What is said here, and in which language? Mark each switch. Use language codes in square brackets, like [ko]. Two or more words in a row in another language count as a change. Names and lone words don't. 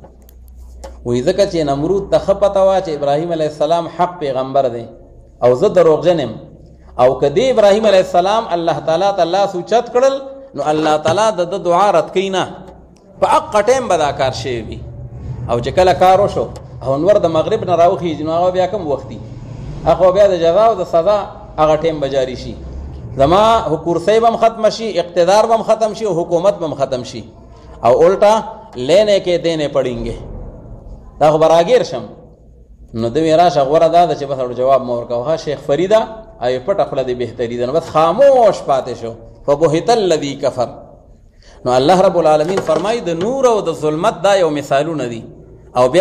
[ps] وایي ځکه چې نمرود ته ښه پته وه چې ابراهیم علیه السلام حق پیغمبر دی او زه دروغجن یم، او که دې ابراهیم علیه السلام الله تعالی ته لاس اوچت کړل نو الله تعالی د دعا رد کوي نه، په حق ټیم به دا کار شوی وي. او چې کله کار وشو او نور د مغرب نه راوخیږي نو هغه بیا کم وخت دي هغه بیا د جزا او د سزا هغه ټیم به جاري شي زما کرسی به هم ختم شي اقتدار به هم ختم شي او حکومت به هم ختم شي او [ur] الټا لینے کے دینے پڑیں گے [ps] دا خو براګیر شم نو دوی راشه غوره دا ده چې بس جواب مو ورکوه شیخ فریده او پټه خوله دې بهتري ده نو بس خاموش پاتې شو [ar] فبهت الذي کفر [ps] نو الله رب العالمین فرمایي د نور او د ظلمت دا یو مثالونه دي او بیا